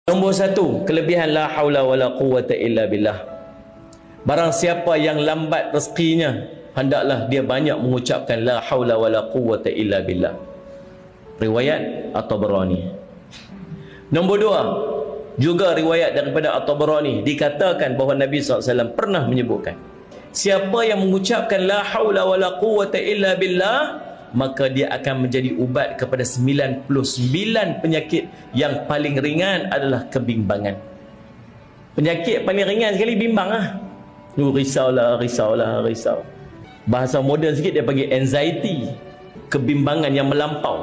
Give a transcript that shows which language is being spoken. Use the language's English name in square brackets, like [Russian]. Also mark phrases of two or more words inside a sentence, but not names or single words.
[Malay] Nombor satu, kelebihan [Arabic] لا حول ولا قوة إلا بالله. [Malay] Barang siapa yang lambat rezekinya, hendaklah dia banyak mengucapkan [Arabic] لا حول ولا قوة إلا بالله. [Malay] Riwayat At-Tabarani. Nombor dua, juga riwayat daripada At-Tabarani, dikatakan bahawa Nabi SAW pernah menyebutkan, siapa yang mengucapkan [Arabic] لا حول ولا قوة إلا بالله, [Malay] maka dia akan menjadi ubat kepada 99 penyakit. Yang paling ringan adalah kebimbangan. Penyakit paling ringan sekali bimbang lah. Risaulah. Bahasa moden sikit dia panggil anxiety, kebimbangan yang melampau.